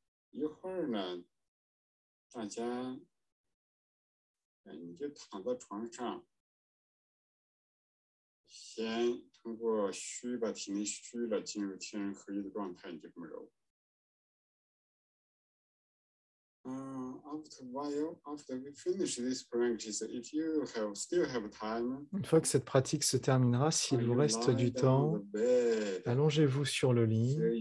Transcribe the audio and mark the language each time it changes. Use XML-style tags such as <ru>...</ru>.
<zh>一会儿呢，大家，你就躺在床上，先通过虚把体内虚了，进入天人合一的状态，你就这么揉。</zh> <en>After we finish this practice, if you still have time,</en> <fr>une fois que cette pratique se terminera, s'il vous reste du temps, allongez-vous sur le lit.</fr>